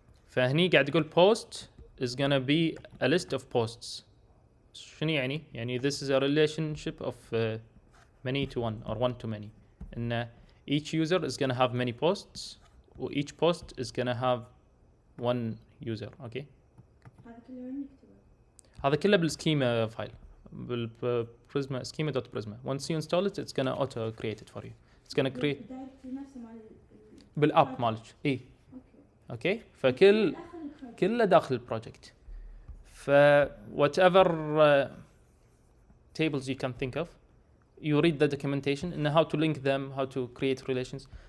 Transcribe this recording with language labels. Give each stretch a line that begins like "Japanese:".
Arabic: فهني قاعد يقول
English: post is gonna be a list of posts.
Arabic: شنو يعني؟ يعني
English: this is a relationship of many to one or one to many.
Arabic: إن
English: each user is gonna have many posts, or each post is gonna have one user. Okay.
Arabic: هذا كله وين نكتبه؟ هذا كله بالسكيما فايل بالبريزما
English: schema.prisma. Once you install it, it's gonna auto create it for you. It's gonna create
Arabic: الدايركتوري نفسه مال بالاب مالك. اي اوكي. اوكي فكل داخل البروجكت. كله داخل البروجكت.
English: ف whatever tables you can think of, you read the documentation and how to link them, how to create relations.